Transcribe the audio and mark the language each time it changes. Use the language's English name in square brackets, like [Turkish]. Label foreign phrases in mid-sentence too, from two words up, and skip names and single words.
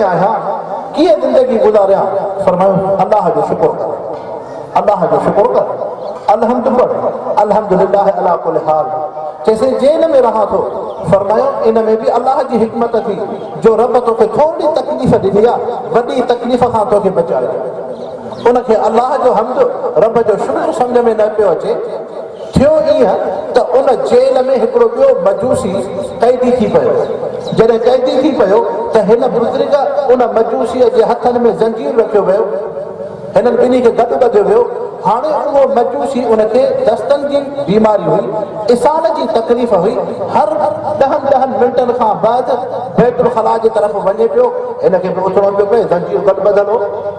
[Sindhi] आहियां कीअं ज़िंदगी गुज़ारियां फरमायो अल्लाह जो शुक्र कर अल्लाह जो शुक्र कर [Arabic] الحمد لله على كل حال [Sindhi] जैसे जेल में रहा थो फरमायो इन में भी अल्लाह जी हिकमत थी जो रब तोखे थोरी तकलीफ़ ॾिनी आहे वॾी तकलीफ़ खां तोखे बचायो उनखे अल्लाह जो हम्द रब जो शुक्र सम्झ में न पियो अचे थियो ईअं त उन जेल में हिकिड़ो ॿियो मजूसी कैदी थी पियो जॾहिं कैदी थी पियो त हिन बुज़ुर्ग उन मजूसीअ जे हथनि में ज़ंजीर रखियो वियो हिननि ॿिन्ही खे गॾु ॿधियो वियो हाणे उहो मजूसी उनखे दस्तनि जी बीमारी हुई इसाल जी तकलीफ़ हुई हर 10 मिंटनि खां बाद बैतुल खला जे तरफ़ वञे पियो हिनखे बि उथणो पियो पए ज़ंजीर गॾु ॿधल हो